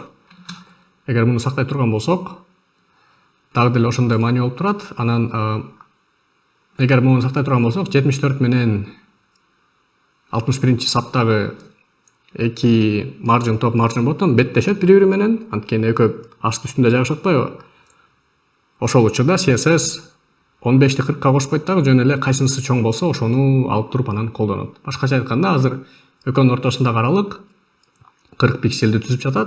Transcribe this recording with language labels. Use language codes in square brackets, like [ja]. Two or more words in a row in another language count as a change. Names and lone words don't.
[ky] Эгер муну сактай турган болсок, дагы деле ошондой маани болуп турат. Анан эгер муну сактай турган болсок, 74 менен 61 саптагы эки [en] margin top, margin bottom [ky] беттешет бири менен, анткени экөө асты үстүндө жайгашып атпайбы? Ошол учурда CSS 15-ти 40-ка кошпойт дагы, жөн эле кайсынысы чоң болсо, ошону алып туруп анан колдонот. Башкача айтканда, азыр экөөнүн ортосундагы аралык 40 пикселди түзүп жатат.